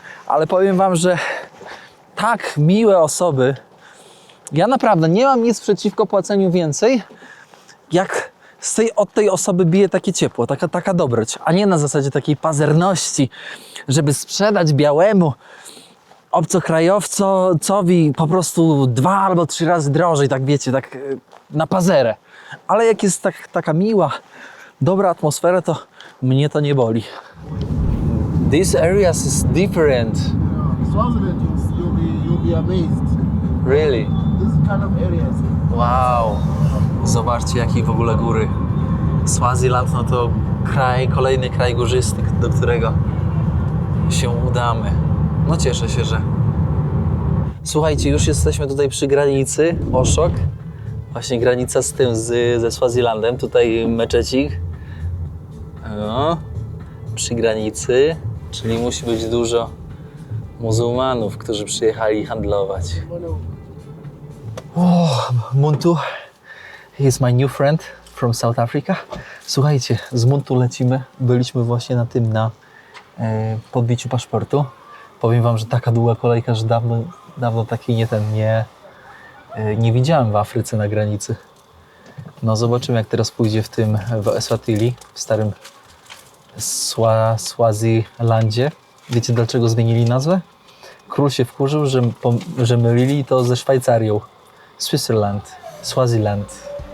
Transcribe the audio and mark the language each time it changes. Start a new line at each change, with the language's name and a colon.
Polish: Ale powiem wam, że tak miłe osoby, ja naprawdę nie mam nic przeciwko płaceniu więcej, jak od tej osoby bije takie ciepło, taka dobroć, a nie na zasadzie takiej pazerności, żeby sprzedać białemu obcokrajowcowi po prostu 2 albo 3 razy drożej, tak wiecie, tak na pazerę. Ale jak jest taka miła, dobra atmosfera, to mnie to nie boli.
English: This areas is different. Swaziland, you'll be amazed. Really? This kind of areas. Wow.
Polish: Zobaczcie, jakie w ogóle góry. Swaziland, no to kolejny kraj górzysty, do którego się udamy. No cieszę się, że... Słuchajcie, już jesteśmy tutaj przy granicy, Oszok. Właśnie granica z tym, ze Swazilandem. Tutaj meczecik. No, przy granicy, czyli musi być dużo muzułmanów, którzy przyjechali handlować.
English: Muntu is my new friend from South Africa.
Polish: Słuchajcie, z Muntu lecimy. Byliśmy właśnie na podbiciu paszportu. Powiem wam, że taka długa kolejka, że dawno takiej nie widziałem w Afryce na granicy. No zobaczymy, jak teraz pójdzie w Eswatini, w starym Swazilandzie. Wiecie, dlaczego zmienili nazwę? Król się wkurzył, że mylili to ze Szwajcarią.
English: Switzerland, Swaziland.